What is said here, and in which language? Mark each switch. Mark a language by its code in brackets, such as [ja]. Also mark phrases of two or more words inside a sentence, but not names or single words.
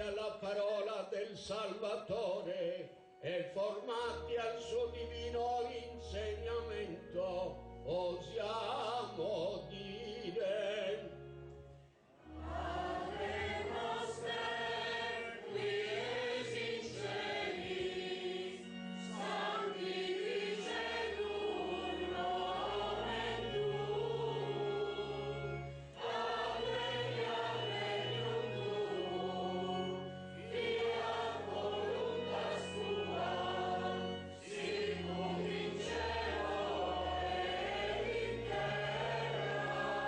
[it] la parola del Salvatore e formati al suo divino insegnamento, osiamo dire: [la] Padre noster, qui es in celis, sanctificetur nomen tuum, adveniat regnum tuum, fiat voluntas tua, sicut in cielo et in terra.